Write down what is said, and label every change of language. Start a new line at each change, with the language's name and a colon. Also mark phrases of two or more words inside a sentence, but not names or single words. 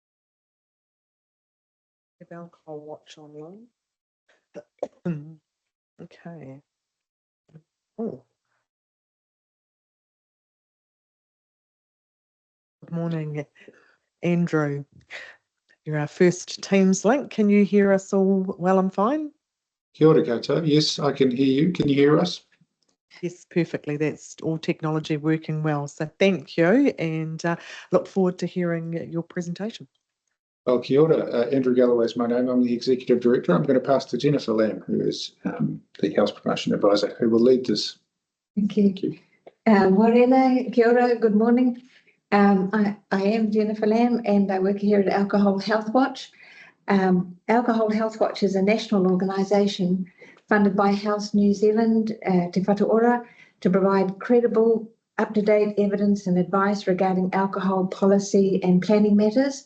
English: I'll watch online. Okay. Oh. Good morning, Andrew. You're our first Teams link. Can you hear us all well and fine?
Māori: Kia ora koutou.
English: Yes, I can hear you. Can you hear us? Yes, perfectly. That's all technology working well. So thank you, and look forward to hearing your presentation. Well,
Māori: kia ora.
English: Andrew Galloway is my name. I'm the Executive Director. I'm going to pass to Jennifer Lamb, who is the Health Promotion Advisor, who will lead this. Thank you. Thank you.
Māori: Morena, kia ora,
English: good morning. I am Jennifer Lamb and I work here at Alcohol Health Watch. Alcohol Health Watch is a national organisation funded by Health New Zealand, Te Whatu Ora, to provide credible, up-to-date evidence and advice regarding alcohol policy and planning matters.